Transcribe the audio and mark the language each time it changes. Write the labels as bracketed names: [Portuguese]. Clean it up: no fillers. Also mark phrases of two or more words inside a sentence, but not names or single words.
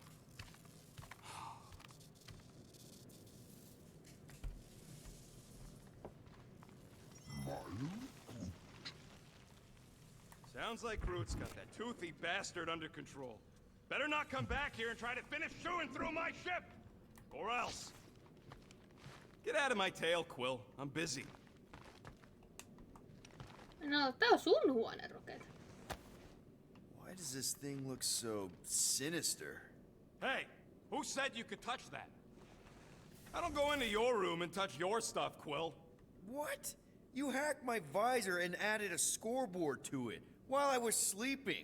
[English] Sounds like Groot's got that toothy bastard under control. Better not come back here and try to finish chewing through my ship! Or else. Get out of my tail, Quill. I'm busy. [Finnish] No, tää on sun huone, Rocket. [English] Why does this thing look so sinister? Hey, who said you could touch that? I don't go into your room and touch your stuff, Quill. What? You hacked my visor and added a scoreboard to it while I was sleeping.